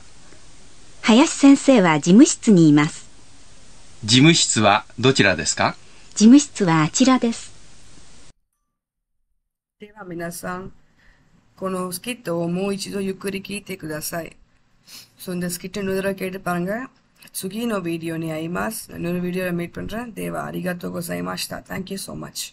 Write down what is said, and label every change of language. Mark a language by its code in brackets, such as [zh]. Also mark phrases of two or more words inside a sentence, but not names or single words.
[ja] 林先生は事務室にいます。事務室はどちらですか？事務室はあちらです。では皆さん、このスキットをもう一度ゆっくり聞いてください。そんでスキット [ta] இன்னொரு கேட்டு பாருங்க. [ja] 次のビデオに会います。இன்னொருビデオでமீட் பண்றேன். தேவா, ありがとうございます. [en] Thank you so much.